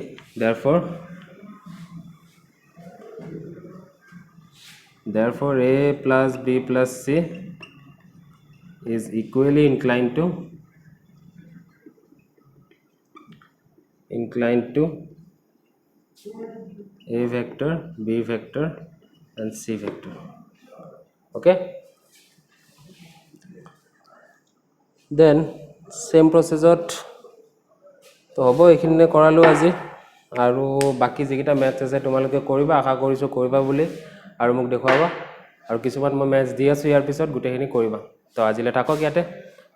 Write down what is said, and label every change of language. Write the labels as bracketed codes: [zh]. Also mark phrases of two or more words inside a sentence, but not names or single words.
[en] Therefore A plus B plus C is equally inclined to A vector, B vector and C vector. Okay, then same process [as] ওত তো হ'ব এইখিনি কৰিলোঁ আজি আৰু বাকী যিকেইটা maths আছে তোমালোকে কৰিবা আশা কৰিছোঁ কৰিবা বুলি আৰু মোক দেখুৱাবা আৰু কিছুমান মই maths দি আছোঁ যাৰ পিছত গোটেইখিনি কৰিবা তো আজিলৈ থাকক ইয়াতে.